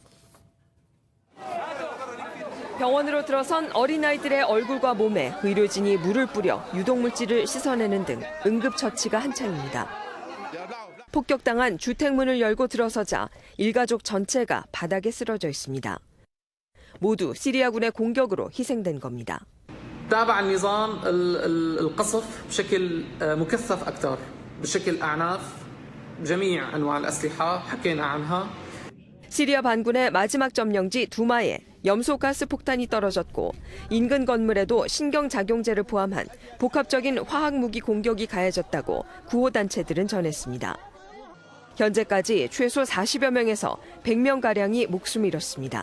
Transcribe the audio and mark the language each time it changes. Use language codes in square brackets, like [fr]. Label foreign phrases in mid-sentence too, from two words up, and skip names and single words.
[ko] 병원으로 들어선 어린아이들의 얼굴과 몸에 의료진이 물을 뿌려 유독물질을 씻어내는 등 응급처치가 한창입니다. 폭격당한 주택문을 열고 들어서자 일가족 전체가 바닥에 쓰러져 있습니다. 모두 시리아군의 공격으로 희생된 겁니다. [ar] تابع النظام القصف بشكل مكثف أكثر بشكل أعناف جميع أنواع الأسلحة حكينا عنها. [ko] 시리아 반군의 마지막 점령지 두마에 염소가스 폭탄이 떨어졌고 인근 건물에도 신경작용제를 포함한 복합적인 화학무기 공격이 가해졌다고 구호단체들은 전했습니다. 현재까지 최소 40여 명에서 100명가량이 목숨을 잃었습니다.